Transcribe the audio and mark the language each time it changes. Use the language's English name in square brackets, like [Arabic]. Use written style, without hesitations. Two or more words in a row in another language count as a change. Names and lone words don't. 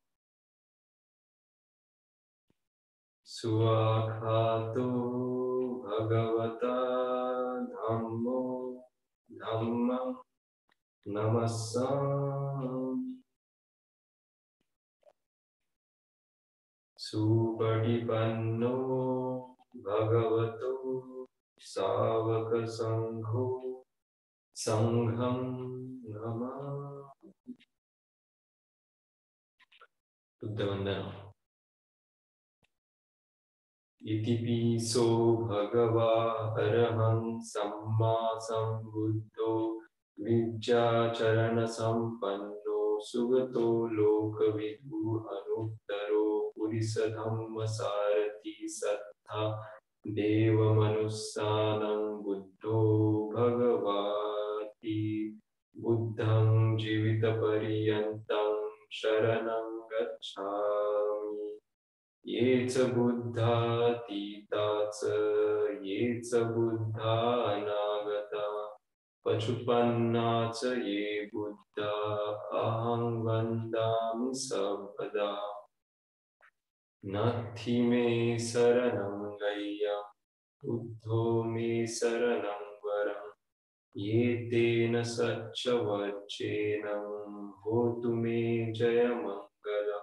[Pali] सुआखातो भगवता धम्मो धम्मं नमस्सामि। सुपटिपन्नो भगवतो सावक संघो संघं नमामि। [Hindi] बुद्ध वंदना। [Pali] इति पीसो भगवा अरहं सम्मा सम्बुद्धो विद्याचरण संपन्नो सुगतो लोकविदु अनुत्तरो पुरिस धम्म सारथि सत्ता देवमनुस्सानं बुद्धो भगवाति बुद्धं जीवितपर्यन्तं शरणं गच्छामि। ये च बुद्धातीता च ये च बुद्धा अनागता पशुपन्ना च ये बुद्धा अहं वन्दामि सर्वदा। नत्थि मे शरणं गय्यं बुद्धो मे शरणं वरं ये तेन सच्च वच्चेन होतु मे जयमङ्गलम्।